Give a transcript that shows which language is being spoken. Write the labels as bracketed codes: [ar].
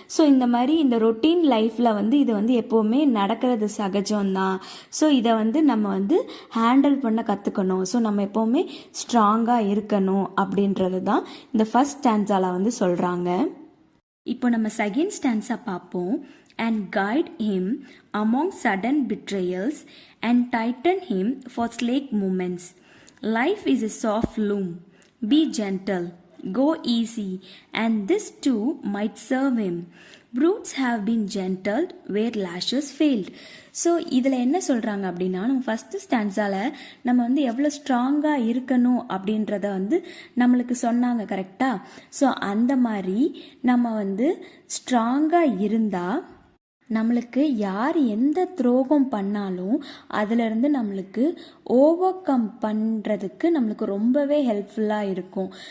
[ta] So இந்த மாதிரி இந்த ரொட்டீன் லைஃப்பில் இது எப்போவுமே நடக்கிறது சகஜம்தான். ஸோ இதை நம்ம ஹேண்டில் பண்ண கற்றுக்கணும். ஸோ நம்ம எப்போவுமே ஸ்ட்ராங்காக இருக்கணும் அப்படின்றது தான் இந்த ஃபர்ஸ்ட் ஸ்டான்ஸால சொல்கிறாங்க. இப்போ நம்ம செகண்ட் ஸ்டான்ஸாக பார்ப்போம். [en] and guide him among sudden betrayals and tighten him for slack moments. Life is a soft loom. Be gentle, go easy, and this too might serve him. Brutes have been gentled where lashes failed. [ta] So இதில் என்ன சொல்கிறாங்க அப்படின்னா, நம்ம first ஸ்டான்ஸால் நம்ம வந்து எவ்வளோ ஸ்ட்ராங்காக இருக்கணும் அப்படின்றத வந்து நம்மளுக்கு சொன்னாங்க கரெக்டாக. ஸோ அந்த மாதிரி நம்ம வந்து ஸ்ட்ராங்காக இருந்தால் நம்மளுக்கு யார் எந்த துரோகம் பண்ணாலும் அதிலிருந்து நம்மளுக்கு ஓவர் கம் பண்ணுறதுக்கு நம்மளுக்கு ரொம்பவே ஹெல்ப்ஃபுல்லாக இருக்கும்.